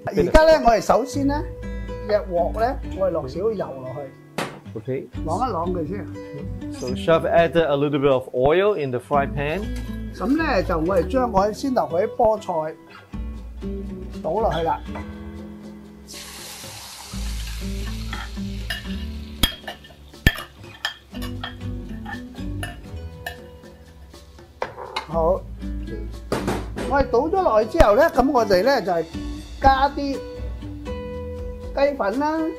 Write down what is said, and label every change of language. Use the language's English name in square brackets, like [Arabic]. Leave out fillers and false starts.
[Cantonese] 而家咧我哋首先咧，隻鑊咧我哋落少少油落去。 Okay。啷一啷佢先。 [English] So chef added a little bit of oil in the fry pan。 [Cantonese] 咁咧就我哋將我先頭嗰啲菠菜倒落去啦。好，我哋倒咗落去之後咧，咁我哋咧就係加啲雞粉啦。